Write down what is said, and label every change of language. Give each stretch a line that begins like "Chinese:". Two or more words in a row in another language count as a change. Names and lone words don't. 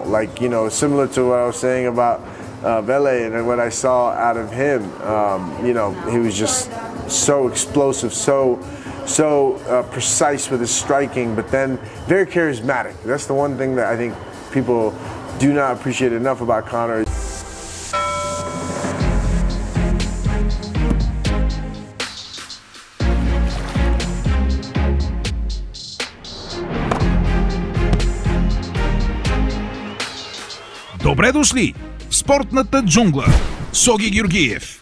English: Like, similar to what I was saying about Vele and what I saw out of him, he was just so explosive, so precise with his striking, but then very charismatic. That's the one thing that I think people do not appreciate enough about Conor.
Bulgarian: Добре дошли в спортната джунгла с Оги Георгиев.